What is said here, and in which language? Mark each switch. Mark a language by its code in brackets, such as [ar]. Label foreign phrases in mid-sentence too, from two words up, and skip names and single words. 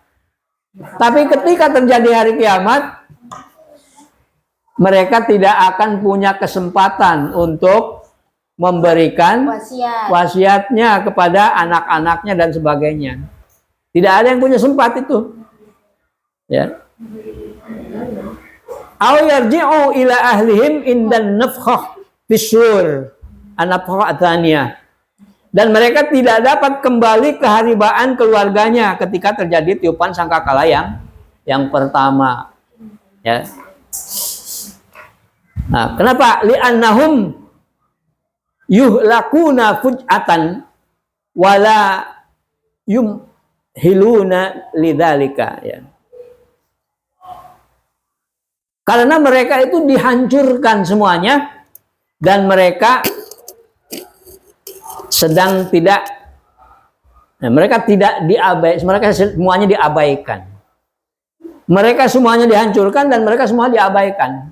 [id] Tapi ketika terjadi hari kiamat, mereka tidak akan punya kesempatan untuk memberikan wasiatnya kepada anak-anaknya dan sebagainya. Tidak ada yang punya sempat itu. Ya. [ar] أو يرجعوا إلى أهلهم عند النفخة بالصور النفخة الثانية. [id] Dan mereka tidak dapat kembali ke haribaan keluarganya ketika terjadi tiupan sangkakala yang pertama. Ya. Nah, kenapa? [ar] لأنهم يهلكون فجأة ولا يمهلون لذلك, [id] ya. Karena mereka itu dihancurkan semuanya dan mereka sedang tidak, mereka tidak diabaikan, mereka semuanya diabaikan. Mereka semuanya dihancurkan dan mereka semua diabaikan.